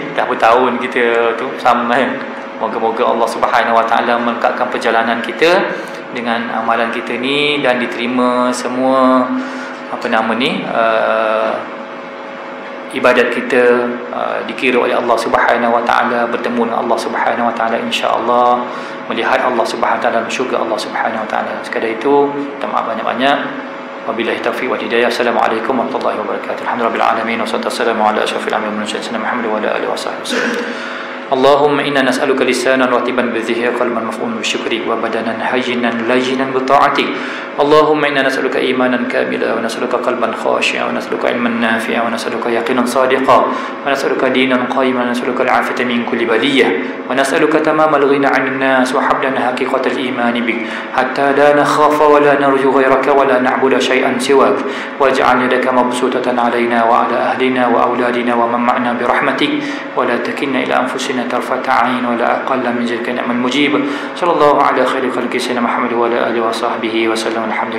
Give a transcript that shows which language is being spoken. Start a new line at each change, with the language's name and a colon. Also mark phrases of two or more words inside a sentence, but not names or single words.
Malay: Dah bertahun kita tu sampai. Moga-moga
Arabic: الله سبحانه وتعالى
Malay: melengkapkan perjalanan kita dengan amalan kita ni dan diterima semua ibadat kita, dikira oleh
Arabic: الله سبحانه وتعالى,
Malay: bertemu dengan
Arabic: الله سبحانه وتعالى إن شاء الله,
Malay: melihat
Arabic: الله سبحانه وتعالى
Malay: dalam syurga
Arabic: الله سبحانه وتعالى.
Malay: Sekadar itu, minta maaf banyak-banyak.
Arabic: وبالله التوفيق والهداية. السلام عليكم ورحمة الله وبركاته. الحمد لله العالمين والصلاة والسلام على أشرف الأنبياء والمرسلين محمد وعلى آله وسلم. اللهم إنا نسألك لسانا رطبا بذكر، قلبا مفعولا بشكر، وبدنا هينا لينا بطاعتك. اللهم إنا نسألك إيمانا كاملا، ونسألك قلبا خاشعا، ونسألك علما نافعا، ونسألك يقينا صادقا، ونسألك دينا قيما، ونسألك العافية من كل بلية، ونسألك تمام الغنى عن الناس، وهب لنا حقيقة الإيمان بك حتى لا نخاف ولا نرجو غيرك ولا نعبد شيئا سواك، واجعل يدك مبسوطة علينا وعلى أهلنا وأولادنا ومن معنا برحمتك، ولا تكلنا إلى أنفسنا طرفة عين ولا أقل من ذلك نعم المجيب. صلى الله على خير خلق سيدنا محمد وعلى آله وصحبه وسلم.